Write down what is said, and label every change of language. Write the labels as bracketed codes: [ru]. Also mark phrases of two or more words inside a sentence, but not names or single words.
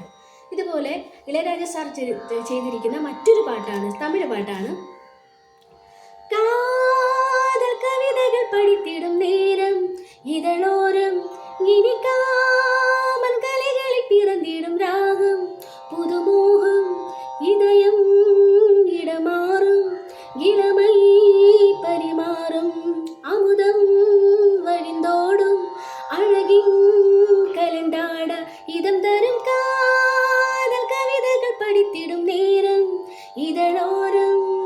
[ml] ഇതുപോലെ ഇളയരാജ സാർ ചെയ്തിരിക്കുന്ന മറ്റൊരു പാട്ടാണ്, തമിഴ് പാട്ടാണ്. [ta] காதல் கவிதைகள் படித்திடும் நேரம் இதழோரம் இனி காமன் கலைகளில் பிறந்திடும் ராகம் புதுமோகம் இதயம் இடமாறும் இளமை பரிமாறும் அமுதம் வழிந்தோடும் அழகின் கலந்தாட இதம் தரும் காதல் கவிதைகள் படித்திடும் நேரம் இதழോരം.